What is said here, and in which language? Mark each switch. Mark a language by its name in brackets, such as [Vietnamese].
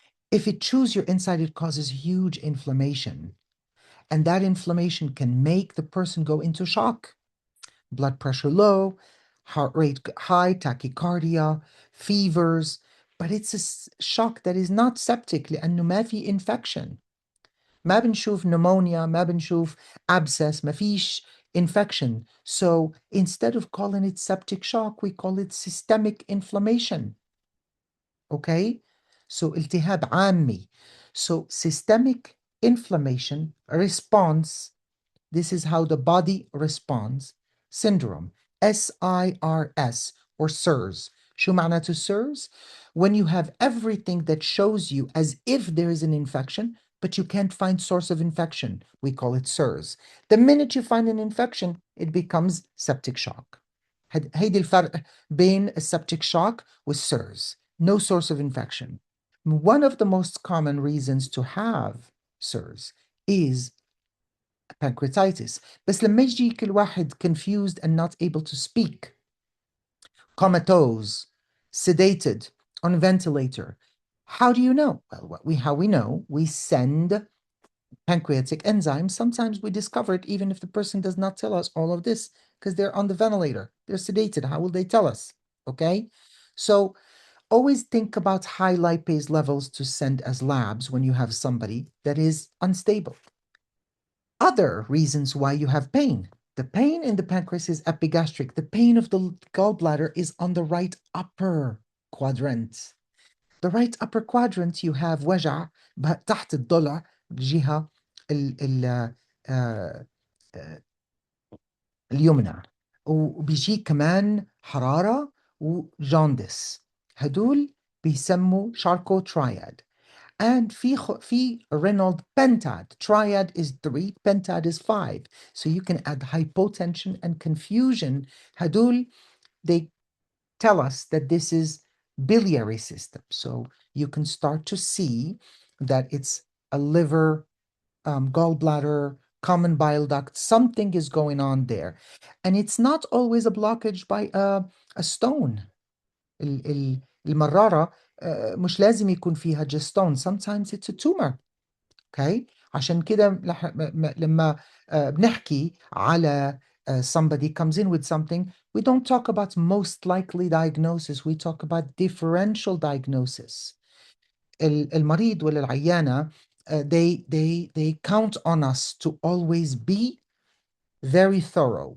[English] If it chews your inside, it causes huge inflammation. And that inflammation can make the person go into shock. Blood pressure low, heart rate high, tachycardia, fevers. But it's a shock that is not septic [Arabic] لأنه ما في [English] infection. [Arabic] ما بنشوف pneumonia, ما بنشوف abscess, ما فيش infection. [English] So instead of calling it septic shock, we call it systemic inflammation. Okay? [Arabic] So التهاب عامي. [English] So systemic inflammation response, this is how the body responds. Syndrome, SIRS or SIRS. شو معناته SIRS? When you have everything that shows you as if there is an infection, but you can't find source of infection, we call it SIRS. The minute you find an infection, it becomes septic shock. [Arabic] هيدي الفرق بين السeptic shock والSIRS. [English] No source of infection. One of the most common reasons to have SIRS is pancreatitis. [Arabic] بس لما يجيك الواحد [English] confused and not able to speak, comatose, sedated, on ventilator, how do you know? Well, how we know, we send pancreatic enzymes. Sometimes we discover it even if the person does not tell us all of this because they're on the ventilator. They're sedated. How will they tell us? Okay? So always think about high lipase levels to send as labs when you have somebody that is unstable. Other reasons why you have pain. The pain in the pancreas is epigastric. The pain of the gallbladder is on the right upper quadrant. The right upper quadrant you have [Arabic] وجع تحت الضلع الجهة اليمنى وبيجي كمان حرارة وجاندس. هدول بيسموا [English] Charcot triad. And في Reynolds pentad. Triad is 3, pentad is 5. So you can add hypotension and confusion. [Arabic] هدول, [English] they tell us that this is biliary system. So you can start to see that it's a liver, gallbladder, common bile duct, something is going on there. And it's not always a blockage by a stone. [Arabic] المرارة مش لازم يكون فيها [English] just stone. Sometimes it's a tumor. Okay. [Arabic] عشان كده لما بنحكي على [English] somebody comes in with something, we don't talk about most likely diagnosis, we talk about differential diagnosis. [Arabic] المريض ولا العيانة, [English] they count on us to always be very thorough.